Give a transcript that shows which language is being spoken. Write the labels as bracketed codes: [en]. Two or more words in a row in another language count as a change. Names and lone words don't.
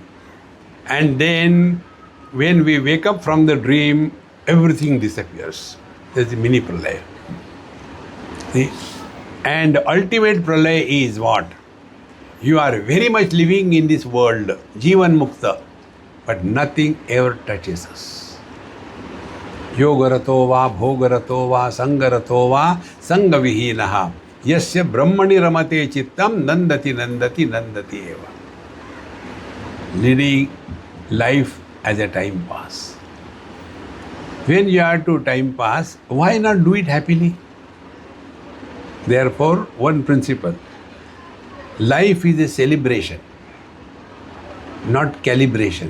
[en] And then when we wake up from the dream, everything disappears. That's the mini pralaya. See? And the ultimate pralaya is what? You are very much living in this world, [sa] जीवन् मुक्त, [en] but nothing ever touches us. [sa] योगरतो वा भोगरतो वा सङ्गरतो वा सङ्गविहीनः. यस्य ब्रह्मणि रमते चित्तं नन्दति नन्दति नन्दति एव. [en] Leading life as a time pass. When you are to time pass, why not do it happily? Therefore, one principle. Life is a celebration, not calibration.